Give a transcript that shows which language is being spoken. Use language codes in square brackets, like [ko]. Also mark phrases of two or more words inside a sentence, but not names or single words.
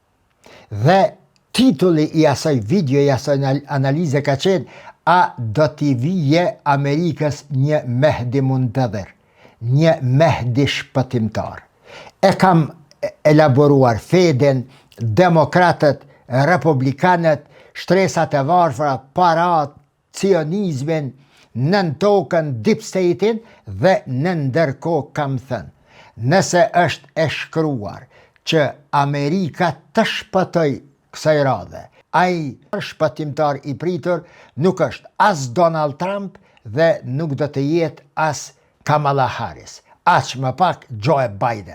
[sq] Dhe titulli i asaj video, i asaj analize ka qenë a do t'i vije Amerikës një Mehdi Muntadhir, një Mehdi shpëtimtar. E kam elaboruar Feden, demokratët, republikanët, shtresat e varfra, parat, cionizmin, nën tokën, [en] deep state-in [sq] dhe në ndërkohë kam thënë, nëse është e shkruar që Amerika të shpëtoj kësaj radhe, ai shpëtimtar i pritur nuk është as Donald Trump dhe nuk do të jetë as Kamala Harris, aq më pak Joe Biden.